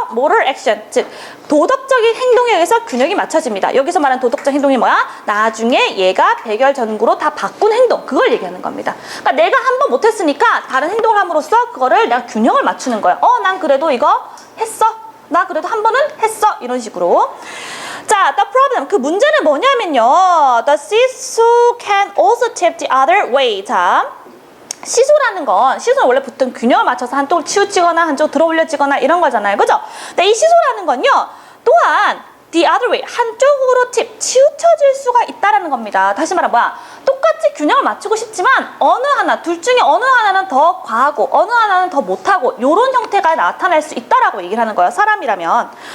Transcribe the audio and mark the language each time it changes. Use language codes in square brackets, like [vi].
[ko] moral action, 즉 도덕적인 행동에 의해서 균형이 맞춰집니다. 여기서 말하는 도덕적 행동이 뭐야? 나중에 얘가 백열전구로 다 바꾼 행동, 그걸 얘기하는 겁니다. 그러니까 내가 한 번 못했으니까 다른 행동을 함으로써 그거를 내가 균형을 맞추는 거야. 난 그래도 이거 했어. 나 그래도 한 번은 했어. 이런 식으로. 자, [en] the problem, [ko] 그 문제는 뭐냐면요, [en] the seesaw can also tip the other way. [ko] 자, 시소라는 건, 시소는 원래 보통 균형을 맞춰서 한쪽을 치우치거나 한쪽 들어 올려지거나 이런 거잖아요. 그죠? 근데 이 시소라는 건요, 또한 the other way, 한쪽으로 치우쳐질 수가 있다라는 겁니다. 다시 말하면 뭐야? 똑같이 균형을 맞추고 싶지만 어느 하나, 둘 중에 어느 하나는 더 과하고 어느 하나는 더 못하고 이런 형태가 나타날 수 있다라고 얘기를 하는 거예요. 사람이라면.